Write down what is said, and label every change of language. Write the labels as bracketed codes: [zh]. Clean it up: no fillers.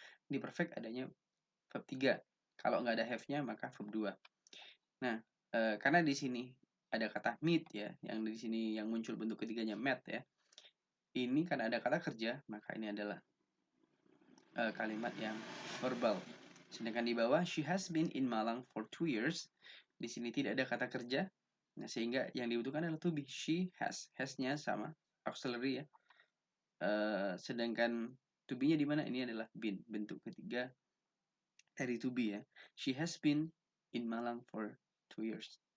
[id] Di perfect adanya verb 3. Kalau nggak ada have-nya maka verb 2. Nah, karena di sini ada kata meet ya, yang di sini yang muncul bentuk ketiganya met ya. Ini karena ada kata kerja, maka ini adalah kalimat yang verbal. Sedangkan di bawah, [en] she has been in Malang for 2 years. [id] Di sini tidak ada kata kerja. Nah, sehingga yang dibutuhkan adalah to be. [en] She has. [id] Has-nya sama, auxiliary ya. Sedangkan to be-nya di mana? Ini adalah been, bentuk ketiga dari to be ya. [en] She has been in Malang for 2 years.